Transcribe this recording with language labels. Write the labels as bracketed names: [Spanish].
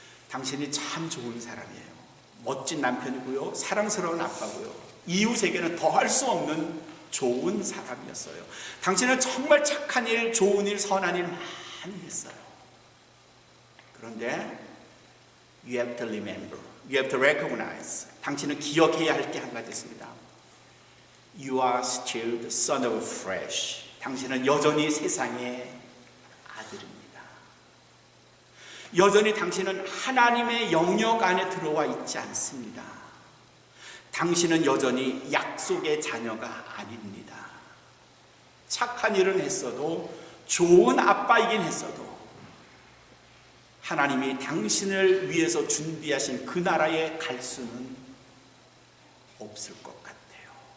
[Korean] 당신이 참 좋은 사람이에요. 멋진 남편이고요. 사랑스러운 아빠고요. 이웃에게는 더할 수 없는 좋은 사람이었어요. 당신은 정말 착한 일, 좋은 일, 선한 일 많이 했어요. [English] 그런데 you have to remember, you have to recognize. [Korean] 당신은 기억해야 할 게 한 가지 있습니다. [English] You are still the son of flesh. [Korean] 당신은 여전히 세상의 아들입니다. 여전히 당신은 하나님의 영역 안에 들어와 있지 않습니다. 당신은 여전히 약속의 자녀가 아닙니다. 착한 일은 했어도 좋은 아빠이긴 했어도 하나님이 당신을 위해서 준비하신 그 나라에 갈 수는 없을 것 같아요.